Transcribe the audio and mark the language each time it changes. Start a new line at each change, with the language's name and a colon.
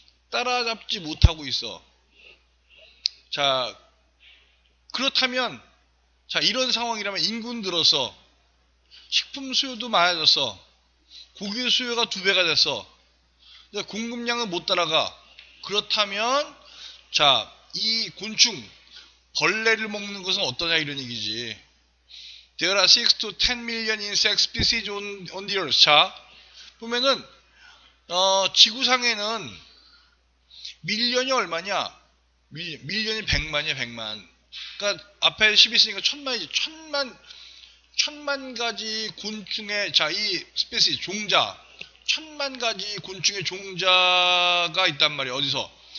Korean: 따라잡지 못하고 있어. 자, 그렇다면 자, 이런 상황이라면 인구는 늘었어. 식품 수요도 많아졌어. 고기 수요가 2배가 됐어. 근데 공급량은 못 따라가. 그렇다면 자, 이 곤충 벌레를 먹는 것은 어떠냐 이런 얘기지.
English: There are 6 to 10 million insect species on the earth.
Korean: 자, 보면은 지구상에는 밀리언이 얼마냐? 밀리언이 100만이야, 100만. 그러니까 앞에 10 있으니까 1000만이지. 1000만 가지 곤충의 자, 이 스페시 종자 1000만 가지 곤충의 종자가 있단 말이야. 어디서?